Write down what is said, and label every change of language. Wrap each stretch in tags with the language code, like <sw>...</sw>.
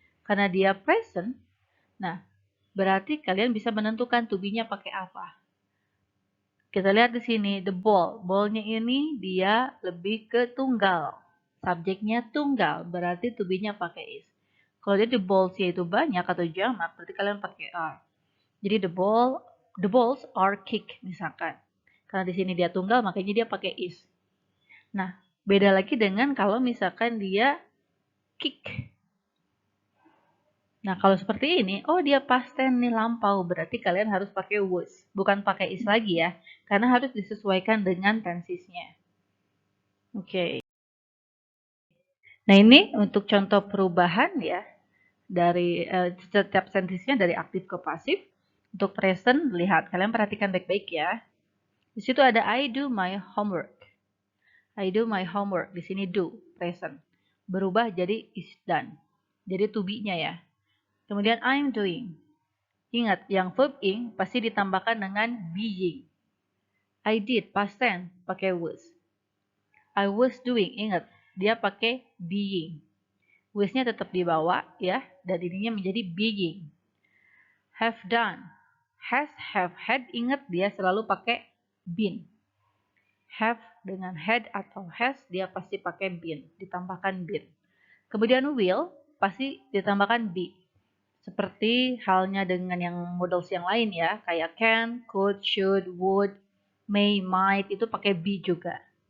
<id>Karena dia present, nah berarti kalian bisa menentukan to be-nya pakai apa. Kita lihat di sini, the ball. Ball-nya ini dia lebih ke tunggal. Subjeknya tunggal, berarti to be-nya pakai is. Kalau dia the balls-nya itu banyak atau jamak, berarti kalian pakai are. Jadi</id> <en>the balls are kicked</en> <id>misalkan. Karena di sini dia tunggal, makanya dia pakai is. Nah, beda lagi dengan kalau misalkan dia kick. Nah, kalau seperti ini, oh dia past tense nih lampau, berarti kalian harus pakai was, bukan pakai is lagi ya, karena harus disesuaikan dengan tensesnya. Oke. Nah, ini untuk contoh perubahan ya, dari setiap tensesnya dari aktif ke pasif. Untuk present, lihat, kalian perhatikan baik-baik ya. Di situ ada</id> <en>I do my homework. I do my homework,</en> <id>di sini do, present. Berubah jadi is done. Jadi to be-nya ya. Kemudian</id> <en>I'm doing.</en> <id>Ingat, yang verb ing pasti ditambahkan dengan being.</id> <en>I did, past tense, pakai was. I was doing,</en> <id>ingat, dia pakai being. Was-nya tetap dibawa ya, dan ininya menjadi being.</id> <en>Have done.</en> <id>Has, have, had, ingat dia selalu pakai been. Have dengan had atau has, dia pasti pakai been, ditambahkan been. Kemudian will, pasti ditambahkan be. Seperti halnya dengan yang models yang lain ya, kayak can, could, should, would, may, might, itu pakai be juga.</id>